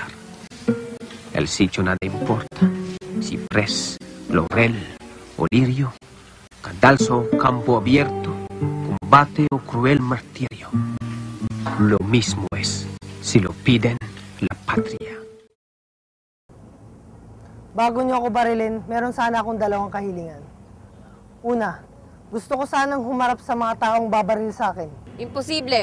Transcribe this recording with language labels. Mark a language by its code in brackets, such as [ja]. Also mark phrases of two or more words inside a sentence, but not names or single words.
[es] El sitio nada importa, ciprés, laurel o lirio, cadalso, campo abierto, combate o cruel martirio. Lo mismo es si lo piden la patria. [tl] Bago niyo ako barilin, meron sana akong dalawang kahilingan. Una, gusto ko sanang humarap sa mga taong babaril sa akin. Imposible.